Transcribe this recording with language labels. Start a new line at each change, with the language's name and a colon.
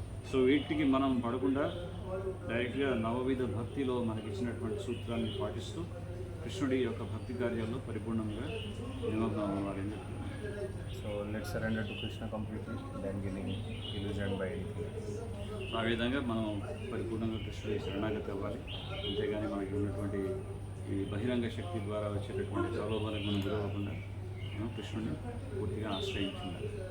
Telugu: So వీటికి మనం పడకుండా డైరెక్ట్గా నవవిధ భక్తిలో మనకి ఇచ్చినటువంటి సూత్రాన్ని పాటిస్తూ కృష్ణుడి యొక్క భక్తి కార్యాల్లో పరిపూర్ణంగా నిమగ్నం అవ్వాలని చెప్తున్నారు.
English: So let's surrender to Krishna completely, then getting illusioned by anything.
Telugu: ఆ విధంగా మనం పరిపూర్ణంగా కృష్ణుడి శరణాగతి అవ్వాలి. అంతేగాని మనకి ఉన్నటువంటి ఈ బహిరంగ శక్తి ద్వారా వచ్చేటటువంటి ప్రలోభాలకు మనం గురవ్వకుండా మనం కృష్ణుడిని పూర్తిగా ఆశ్రయించున్నారు.